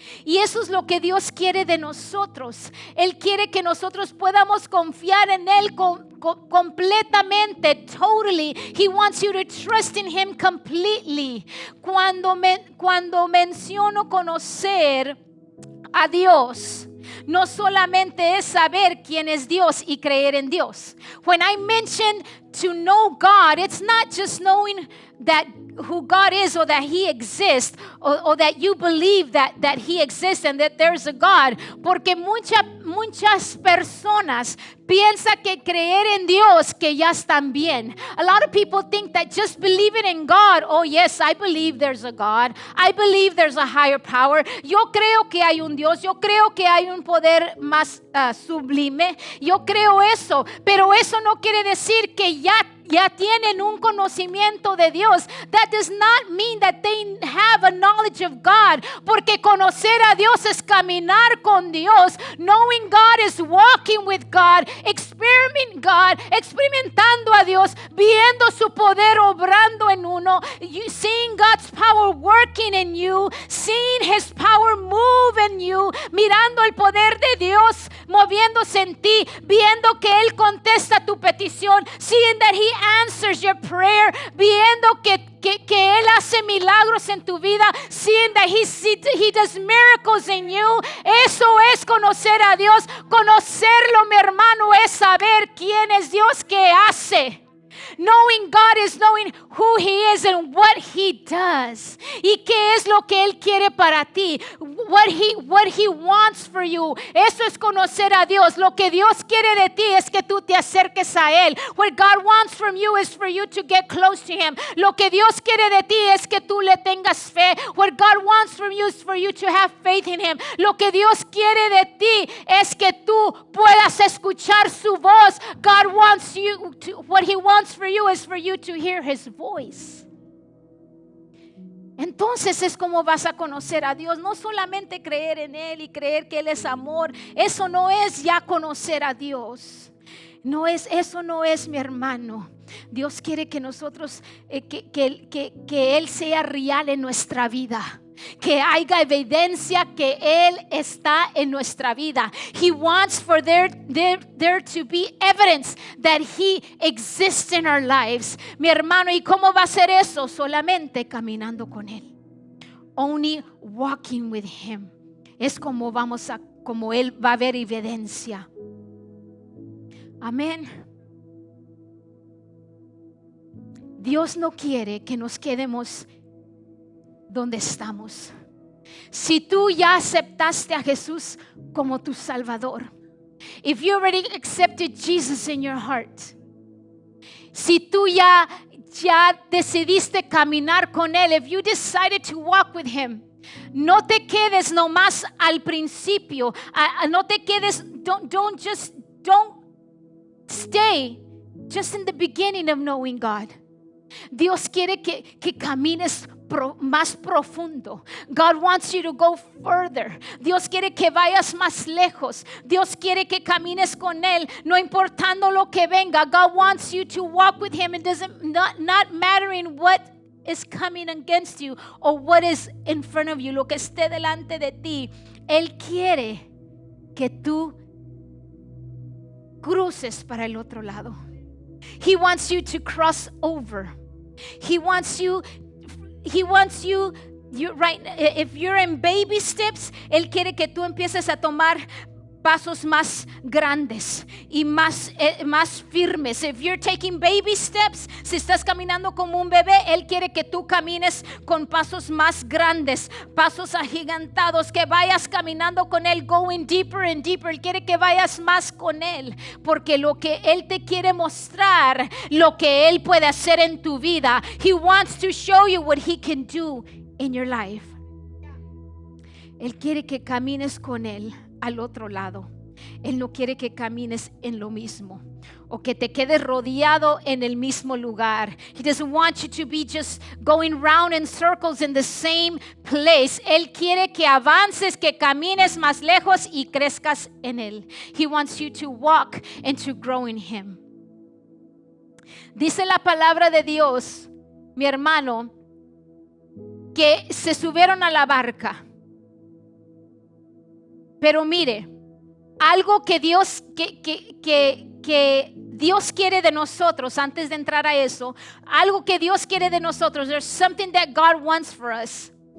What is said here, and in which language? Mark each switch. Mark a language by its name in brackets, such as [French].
[Spanish] Y eso es lo que Dios quiere de nosotros. Él quiere que nosotros podamos confiar en Él completamente, [English] totally. He wants you to trust in Him completely. [Spanish] Cuando menciono conocer a Dios, no solamente es saber quién es Dios y creer en Dios. [English] When I mention to know God, it's not just knowing that who God is or that He exists or that you believe that He exists and that there's a God. [Spanish] Porque muchas personas piensan que creer en Dios que ya están bien. [English] A lot of people think that just believing in God, oh yes, I believe there's a God. I believe there's a higher power. [Spanish] Yo creo que hay un Dios. Yo creo que hay un poder más sublime. Yo creo eso. Pero eso no quiere decir que ya tienen un conocimiento de Dios. [English] That does not mean that they have a knowledge of God. [Spanish] Porque conocer a Dios es caminar con Dios. [English] Knowing God is walking with God, [Spanish] experimentando a Dios, viendo su poder obrando en uno, [English] seeing God's power working in you, seeing His power move in you, [Spanish] mirando el poder de Dios moviéndose en ti, viendo que Él contesta tu petición, [English] seeing that He answers your prayer, [Spanish] viendo que Él hace milagros en tu vida, [English] seeing that he does miracles in you. [Spanish] Eso es conocer a Dios. Conocerlo, mi hermano, es saber quién es Dios que hace. [English] Knowing God is knowing who He is and what He does. [Spanish] Y qué es lo que Él quiere para ti. [English] What he wants for you. [Spanish] Eso es conocer a Dios. Lo que Dios quiere de ti es que tú te acerques a Él. [English] What God wants from you is for you to get close to Him. [Spanish] Lo que Dios quiere de ti es que tú le tengas fe. [English] What God wants from you is for you to have faith in Him. [Spanish] Lo que Dios quiere de ti es que tú puedas escuchar su voz. [English] God wants you to, what He wants for you is for you to hear His voice. [Spanish] Entonces es como vas a conocer a Dios. No solamente creer en Él y creer que Él es amor. Eso no es ya conocer a Dios. Eso no es, mi hermano. Dios quiere que nosotros, que Él sea real en nuestra vida. Que haya evidencia que Él está en nuestra vida. [English] He wants for there to be evidence that He exists in our lives. [Spanish] Mi hermano, ¿y cómo va a ser eso? Solamente caminando con Él. [English] Only walking with Him. [Spanish] Es como Él va a ver evidencia. Amén. Dios no quiere que nos quedemos donde estamos. Si tú ya aceptaste a Jesús como tu Salvador, [English] if you already accepted Jesus in your heart, [Spanish] si tú ya decidiste caminar con Él, [English] if you decided to walk with Him, [Spanish] no te quedes nomás al principio, no te quedes, [English] don't stay just in the beginning of knowing God. [Spanish] Dios quiere que camines más profundo. [English] God wants you to go further. [Spanish] Dios quiere que vayas más lejos. Dios quiere que camines con Él, no importando lo que venga. [English] God wants you to walk with Him. It doesn't not mattering what is coming against you or what is in front of you, [Spanish] lo que esté delante de ti. Él quiere que tú cruces para el otro lado. [English] He wants you to cross over. He wants you, right, if you're in baby steps, [Spanish] Él quiere que tú empieces a tomar pasos más grandes y más firmes. [English] If you're taking baby steps, [Spanish] si estás caminando como un bebé, Él quiere que tú camines con pasos más grandes, pasos agigantados, que vayas caminando con Él, [English] going deeper and deeper. [Spanish] Él quiere que vayas más con Él, porque lo que Él te quiere mostrar, lo que Él puede hacer en tu vida. [English] He wants to show you what He can do in your life. [Spanish] Él quiere que camines con Él al otro lado. Él no quiere que camines en lo mismo o que te quedes rodeado en el mismo lugar. [English] He doesn't want you to be just going round in circles in the same place. [Spanish] Él quiere que avances, que camines más lejos y crezcas en Él. [English] He wants you to walk and to grow in Him. [Spanish] Dice la palabra de Dios, mi hermano, que se subieron a la barca. Pero mire, algo que Dios quiere de nosotros, antes de entrar a eso, algo que Dios quiere de nosotros, [English] there's something that God wants for us.